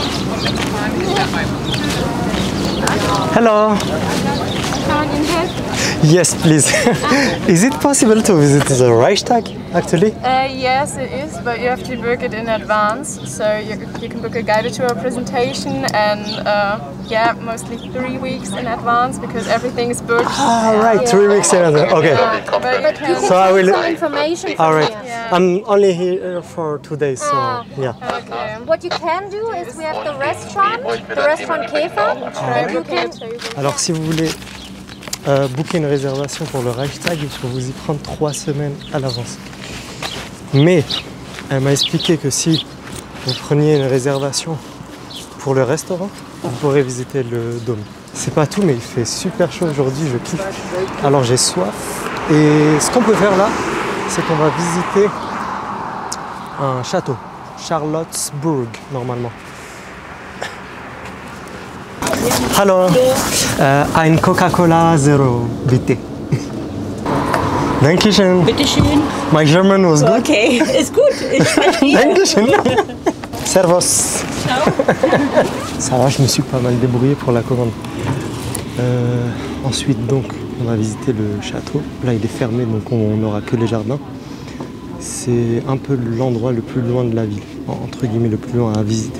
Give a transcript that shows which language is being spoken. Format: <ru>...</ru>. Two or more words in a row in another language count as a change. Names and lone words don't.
<en>Hello.</en> <de>Kann man Ihnen helfen?</de> <en>Yes, please. Is it possible to visit the Reichstag, actually? Yes, it is, but you have to book it in advance. So you can book a guided tour presentation and yeah, mostly 3 weeks in advance because everything is booked. Ah, right, 3 weeks in advance. Okay. But you can So I will. Some information from All right. here. Yeah. I'm only here for 2 days, so yeah. Okay. What you can do is we have the restaurant Käfer. You can</en> <fr>Alors, si vous voulez booker une réservation pour le Reichstag, il faut vous y prendre 3 semaines à l'avance. Mais elle m'a expliqué que si vous preniez une réservation pour le restaurant, vous pourrez visiter le dôme. C'est pas tout, mais il fait super chaud aujourd'hui, je kiffe. Alors j'ai soif. Et ce qu'on peut faire là, c'est qu'on va visiter un château, Charlottenburg, normalement.</fr> <de>Hallo, ein Coca-Cola Zero, bitte. Dankeschön. Bitteschön.</de> <en>My German was good.</en> <de>Okay, ist gut. Ich verstehe. Dankeschön. Servus.</de> <fr>Ça va, je me suis pas mal débrouillé pour la commande. Ensuite, donc, on va visiter le château. Là, il est fermé, donc on n'aura que les jardins. C'est un peu l'endroit le plus loin de la ville, entre guillemets, le plus loin à visiter.</fr>